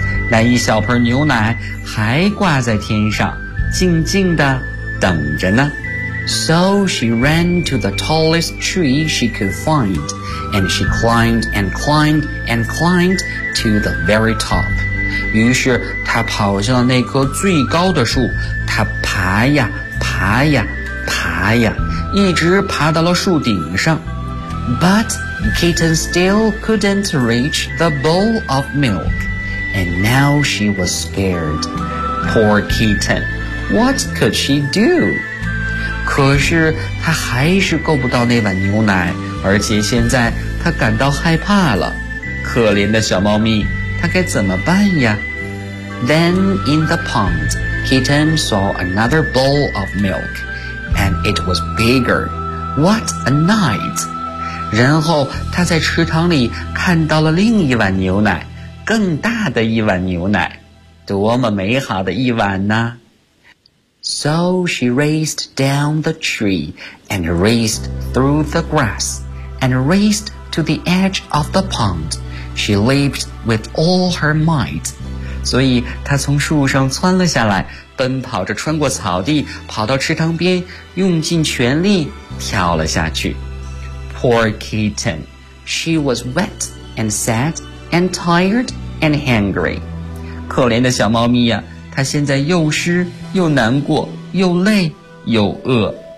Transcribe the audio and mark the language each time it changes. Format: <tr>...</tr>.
<zh>那一小盆牛奶还挂在天上，静静地等着呢。</zh> <en>So she ran to the tallest tree she could find, and she climbed and climbed and climbed to the very top.</en> <zh>于是她跑向了那棵最高的树，她爬呀爬呀爬呀，一直爬到了树顶上。</zh> <en>But kitten still couldn't reach the bowl of milk, and now she was scared. Poor kitten, what could she do?</en> <zh>可是他还是够不到那碗牛奶，而且现在他感到害怕了。可怜的小猫咪，他该怎么办呀？</zh> <en>Then in the pond, kitten saw another bowl of milk, and it was bigger. What a night!</en> <zh>然后他在池塘里看到了另一碗牛奶，更大的一碗牛奶。多么美好的一晚呢？</zh> <en>So she raced down the tree, and raced through the grass, and raced to the edge of the pond. She leaped with all her might.</en> <zh>所以她从树上窜了下来，奔跑着穿过草地，跑到池塘边，用尽全力跳了下去。</zh> <en>Poor kitten. She was wet and sad and tired and hungry.</en> <zh>可怜的小猫咪呀，她现在又湿又难过，又累又饿。</zh>